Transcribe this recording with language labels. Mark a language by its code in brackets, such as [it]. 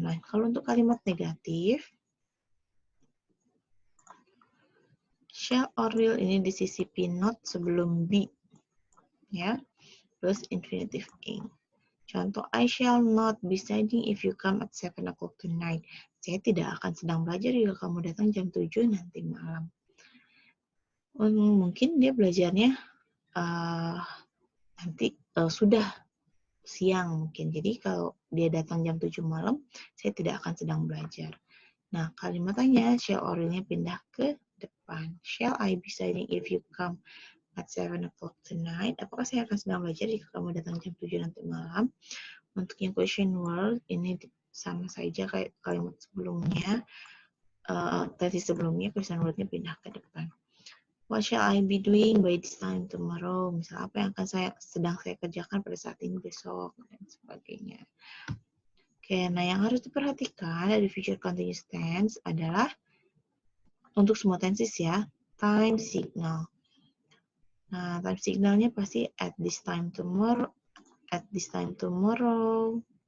[id] Nah, kalau untuk kalimat negatif, shall or will ini disisipi not sebelum be. Ya, plus infinitive ing. [en] Contoh, I shall not be studying if you come at 7 o'clock tonight. [id] Saya tidak akan sedang belajar jika kamu datang jam 7 nanti malam. Mungkin dia belajarnya nanti sudah siang mungkin. Jadi kalau dia datang jam 7 malam, saya tidak akan sedang belajar. Nah, kalimatnya shall or will-nya pindah ke depan. [en] Shall I be studying if you come at 7 o'clock tonight? [id] Apakah saya akan sedang belajar jika kamu datang jam 7 nanti malam? Untuk yang question word, ini sama saja kayak kalimat sebelumnya. Tensi sebelumnya, question word-nya pindah ke depan. [en] What shall I be doing by this time tomorrow? [id] Misal apa yang akan sedang saya kerjakan pada saat ini besok dan sebagainya. Oke, nah yang harus diperhatikan dari future continuous tense adalah untuk semua tenses ya, time signal. Nah, time signalnya pasti [en] at this time tomorrow, at this time tomorrow.